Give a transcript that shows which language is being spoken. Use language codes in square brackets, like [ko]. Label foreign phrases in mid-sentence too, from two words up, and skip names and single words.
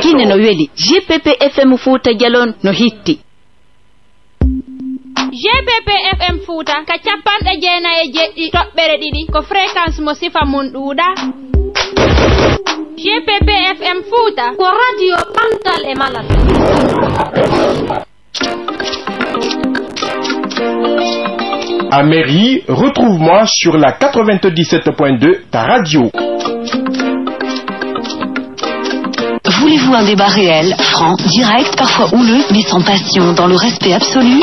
[ff] guine no weli GPP FM Fouta Djalon no hitti GPP FM Fouta ka 97.7 ko fréquence mo sifa mun ɗuuɗa GPP FM Fouta ko radio Pantal e Malal. [fr] À Mairie, retrouve-moi sur la 97.2, ta radio. Voulez-vous un débat réel, franc, direct, parfois houleux, mais sans passion, dans le respect absolu?